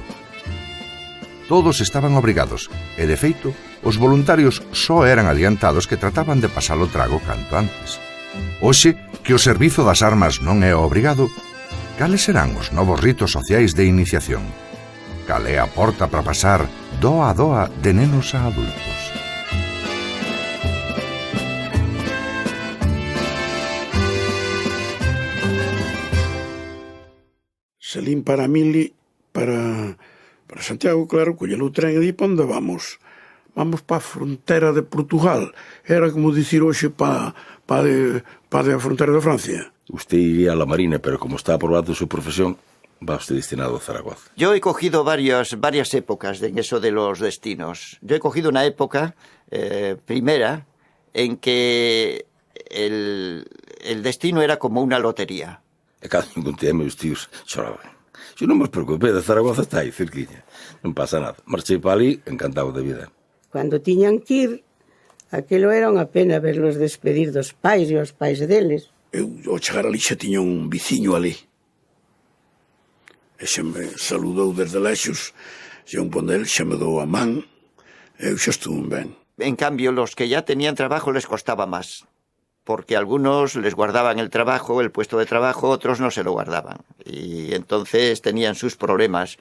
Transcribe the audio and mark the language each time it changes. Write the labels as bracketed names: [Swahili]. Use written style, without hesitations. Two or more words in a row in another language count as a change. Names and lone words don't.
[Galician] Todos estaban obrigados, e de feito, os voluntarios só eran adiantados que trataban de pasar o trago canto antes. Hoxe, que o servizo das armas non é obrigado, cales serán os novos ritos sociais de iniciación? Cal é a porta para pasar doa a doa de nenos a adultos? Salín para Mili, para Santiago, claro, collelo o tren e di pa onde vamos. Vamos para a frontera de Portugal. Era como dicir hoxe para a frontera de Francia. [Spanish] Usted iría a la Marina, pero como está aprobado su profesión, va usted destinado a Zaragoza. Yo he cogido varias épocas en eso de los destinos. Yo he cogido una época primera en que el destino era como una lotería. [Galician] E cando encontrei a meus tíos, choraban. Yo non me preocupé, de Zaragoza está aí, cerquiña. Non pasa nada. Marchei para ali, encantado de vida. Cando tiñan que ir, aquilo era unha pena verlos despedir dos pais e os pais deles. Eu, ao chegar ali, xa tiña un viciño ali. E xa me saludou desde lexos, xa un pondel, xa me dou a man, e eu xa estuve ben. [Spanish] En cambio, los que ya tenían trabajo les costaba más, porque algunos les guardaban el trabajo, el puesto de trabajo, otros no se lo guardaban. Y entonces tenían sus problemas.